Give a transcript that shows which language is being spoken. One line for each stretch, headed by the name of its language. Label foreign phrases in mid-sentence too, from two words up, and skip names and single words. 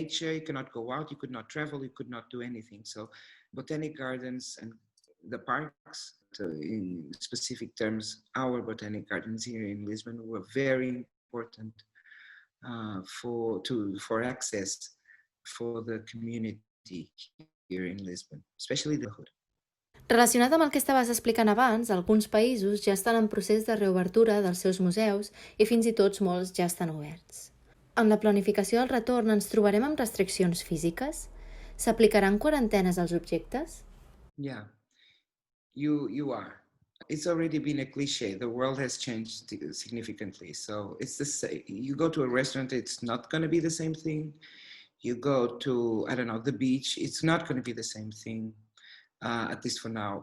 English: You cannot go out, you could not travel, you could not do anything. So Botanic Gardens and the parks, in specific terms, our Botanic Gardens here in Lisbon were very important for access for the community here in Lisbon, especially the hood.
Catalan: Relacionat amb el que estaves explicant abans, alguns països ja estan en procés de reobertura dels seus museus i fins i tot molts ja estan oberts. En la planificació del retorn ens trobarem amb restriccions físiques? S'aplicaran quarantenes als objectes?
English: Yeah, you are. It's already been a cliche. The world has changed significantly. So it's the same. You go to a restaurant, it's not going to be the same thing. You go to, the beach, it's not going to be the same thing, at least for now.